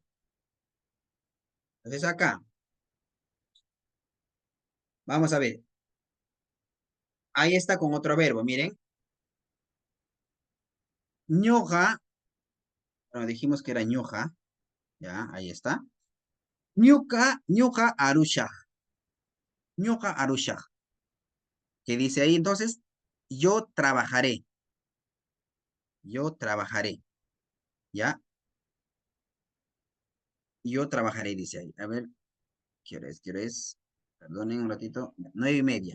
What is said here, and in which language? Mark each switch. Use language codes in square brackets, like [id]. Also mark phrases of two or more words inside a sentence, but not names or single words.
[es] Entonces acá, vamos a ver. Ahí está con otro verbo, miren. Ñoja, bueno, dijimos que era ñoja, ya, ahí está. [qu] Ñuka arusha. Ñuka arusha. [es] ¿Qué dice ahí entonces? Yo trabajaré. Yo trabajaré. ¿Ya? Yo trabajaré, dice ahí. A ver, ¿qué hora es? ¿Qué hora es? Perdonen un ratito. 9:30.